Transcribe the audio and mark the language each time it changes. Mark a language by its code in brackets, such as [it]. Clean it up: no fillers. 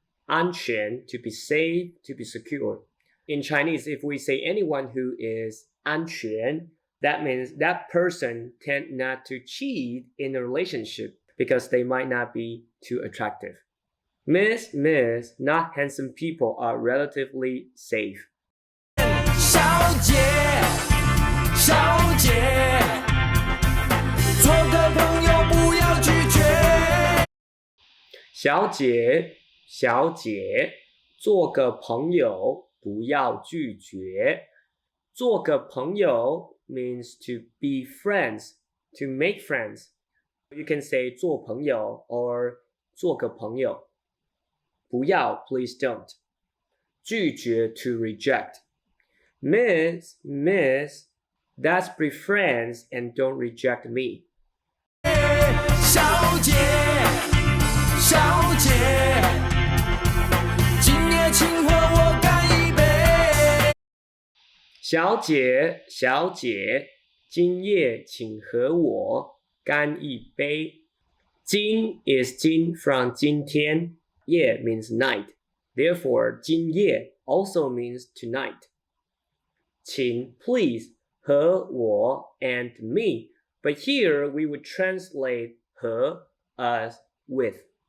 [en] 安全 to be safe, to be secure. In Chinese, if we say anyone who is 安全, that means that person tend not to cheat in a relationship because they might not be too attractive. Miss, not handsome people are relatively safe. [zh] 小姐，小姐，做个朋友不要拒绝。小姐，小姐，做个朋友不要拒绝。做个朋友 [en] means to be friends, to make friends. You can say 做朋友 or 做个朋友。不要 please don't. 拒绝 to reject. Miss, let's be friends and don't reject me. [zh] 小姐，小姐，今夜请和我干一杯。小姐，小姐，今夜请和我干一杯。 [en] 今 is 今 from 今天，夜 means night. Therefore, 今夜 also means tonight. 请 please 和我 and me. But here we would translate 和 as with.